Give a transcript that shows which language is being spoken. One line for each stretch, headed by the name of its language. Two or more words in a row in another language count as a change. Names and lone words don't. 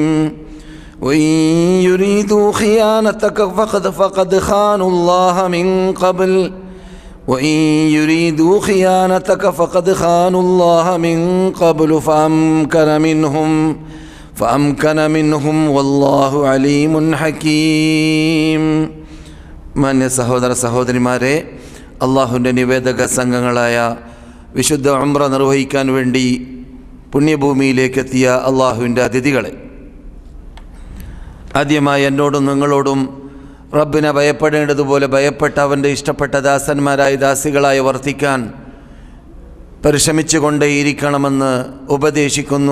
Arabic: وإن يريدوا خيانتك فقد خانوا الله من قبل وإن يريدوا خيانتك فقد خانوا الله من قبل فأمكن منهم والله عليم حكيم.
Malayalam: മാന്യ സഹോദര സഹോദരിമാരെ, അള്ളാഹുവിൻ്റെ നിവേദക സംഘങ്ങളായ വിശുദ്ധ ഉംറ നിർവഹിക്കാൻ വേണ്ടി പുണ്യഭൂമിയിലേക്കെത്തിയ അള്ളാഹുവിൻ്റെ അതിഥികളെ, ആദ്യമായി എന്നോടും നിങ്ങളോടും റബ്ബിനെ ഭയപ്പെടേണ്ടതുപോലെ ഭയപ്പെട്ട അവൻ്റെ ഇഷ്ടപ്പെട്ട ദാസന്മാരായ ദാസികളായി വർത്തിക്കാൻ പരിശ്രമിച്ചുകൊണ്ടേയിരിക്കണമെന്ന് ഉപദേശിക്കുന്നു.